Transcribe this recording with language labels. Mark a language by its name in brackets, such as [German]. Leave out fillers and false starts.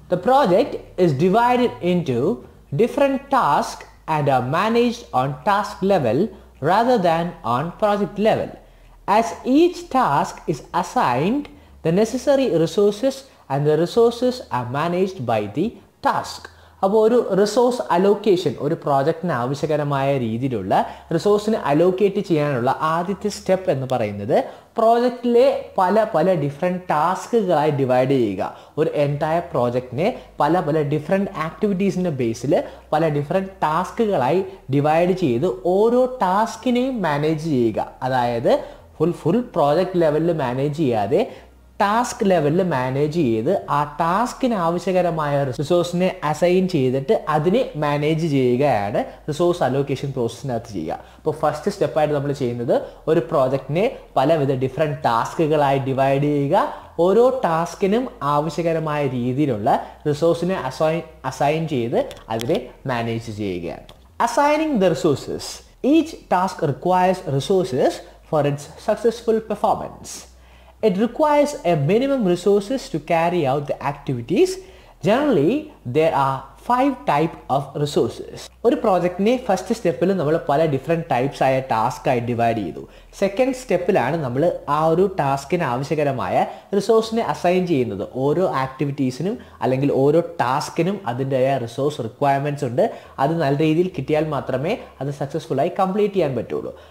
[English] The project is divided into different tasks and are managed on task level rather than on project level. As each task is assigned the necessary resources and the resources are managed by the task. [Malayalam] അപ്പോൾ ഒരു resource allocation ഒരു പ്രോജക്റ്റിന് ആവശ്യകരമായ രീതിയിലുള്ള റിസോഴ്സിനെ allocate ചെയ്യാനുള്ള ആദ്യത്തെ step എന്ന് പറയുന്നത് പ്രോജക്റ്റിലെ പല ഡിഫറെൻറ്റ് ടാസ്കുകളായി ഡിവൈഡ് ചെയ്യുക. ഒരു എൻറ്റയർ പ്രോജക്റ്റിനെ പല ഡിഫറെൻറ്റ് ആക്ടിവിറ്റീസിൻ്റെ ബേസിൽ പല ഡിഫറെൻറ്റ് ടാസ്കുകളായി ഡിവൈഡ് ചെയ്ത് ഓരോ ടാസ്കിനെയും മാനേജ് ചെയ്യുക. അതായത് ഫുൾ പ്രോജക്റ്റ് ലെവലിൽ മാനേജ് ചെയ്യാതെ ടാസ്ക് ലെവലിൽ മാനേജ് ചെയ്ത് ആ ടാസ്കിന് ആവശ്യകരമായ റിസോഴ്സിനെ അസൈൻ ചെയ്തിട്ട് അതിനെ മാനേജ് ചെയ്യുകയാണ് റിസോഴ്സ് അലോക്കേഷൻ പ്രോസസ്സിനകത്ത് ചെയ്യുക. അപ്പോൾ ഫസ്റ്റ് സ്റ്റെപ്പായിട്ട് നമ്മൾ ചെയ്യുന്നത് ഒരു പ്രോജക്റ്റിനെ പലവിധ ഡിഫറെൻറ്റ് ടാസ്കുകളായി ഡിവൈഡ് ചെയ്യുക. ഓരോ ടാസ്കിനും ആവശ്യകരമായ രീതിയിലുള്ള റിസോഴ്സിനെ അസൈൻ ചെയ്ത് അതിനെ മാനേജ് ചെയ്യുകയാണ്. [English] Assigning the resources. Each task requires resources for its successful performance. It requires a minimum resources to carry out the activities. Generally, there are 5 types of resources. [Malayalam] ഒരു പ്രോജക്റ്റിനെ first സ്റ്റെപ്പിൽ നമ്മൾ പല ഡിഫറെൻറ്റ് ടൈപ്സ് ആയ task ആയി divide ചെയ്തു. Second സ്റ്റെപ്പിലാണ് നമ്മൾ ആ ഒരു ടാസ്കിന് ആവശ്യകരമായ റിസോഴ്സിനെ അസൈൻ ചെയ്യുന്നത്. ഓരോ ആക്ടിവിറ്റീസിനും അല്ലെങ്കിൽ ഓരോ ടാസ്കിനും അതിൻ്റെതായ റിസോഴ്സ് റിക്വയർമെൻറ്റ്സ് ഉണ്ട്. അത് നല്ല രീതിയിൽ കിട്ടിയാൽ മാത്രമേ അത് സക്സസ്ഫുള്ളായി കംപ്ലീറ്റ് ചെയ്യാൻ പറ്റുള്ളൂ.